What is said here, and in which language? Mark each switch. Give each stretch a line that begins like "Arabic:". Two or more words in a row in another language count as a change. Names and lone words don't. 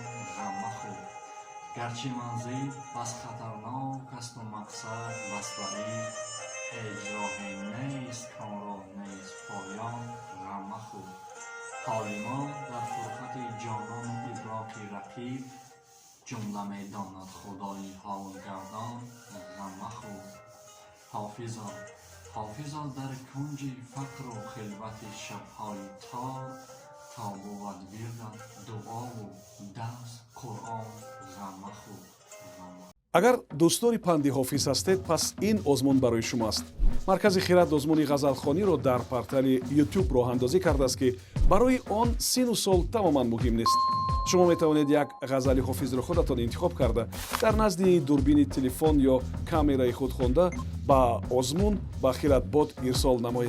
Persian: غم مخور گرچه منزل بس خطرناک است و مقصد بس بعید هیچ راهی نیست کان را نیست پایان غم مخور حال ما در فرقت جانان و ادراک رقیب جمله میداند خدای حال گردان غم مخور حافظا در کنج فقر و خلوت شبهای تار تا بود وردت دعا و دست قرآن غم مخور
Tajik: агар дӯстдори панди ҳофиз ҳастед пас ин озмун барои шумоаст. маркази хират озмуни ғазалхониро дар портали YouTube роҳандозӣ кардааст ки барои он сину сол тамоман муҳим нест. шумо метавонед як ғазали ҳофизро худатон интихоб карда дар назди дурбини телефон ё камераи худ хонда ба озмун ба хиратбод ирсол намоед.